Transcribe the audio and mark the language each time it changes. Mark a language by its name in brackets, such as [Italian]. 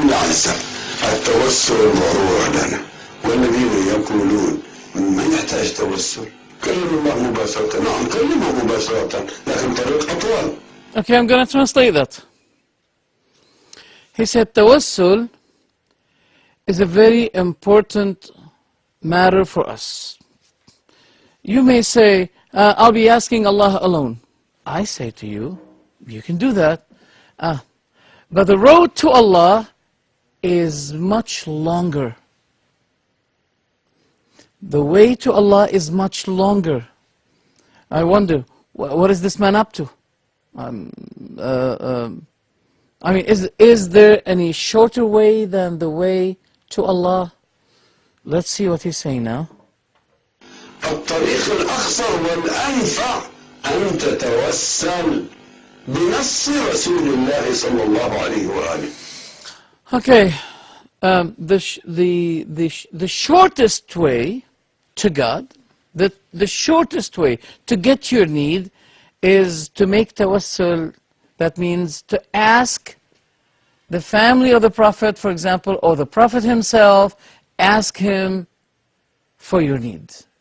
[Arabic] التوسل ضرورة لنا والذين يقولون ما يحتاج توسل كلم الله مباشرة. نعم كلمه مباشرة لكن طريق أطول. [English] Okay, I'm going to translate that. He said tawassul is a very important matter for us. You may say, I'll be asking Allah alone. I say to you, you can do that. But the road to Allah is much longer. The way to Allah is much longer. I wonder, what is this man up to? I mean, is there any shorter way than the way to Allah? Let's see what he's saying now. [Arabic] الطريق الأخصر والأنفع أن تتوسل بنص رسول الله صلى الله عليه وآله. [English] Okay, the shortest way to God, the shortest way to get your need is to make tawassul. That means to ask the family of the Prophet, for example, or the Prophet himself, ask him for your needs.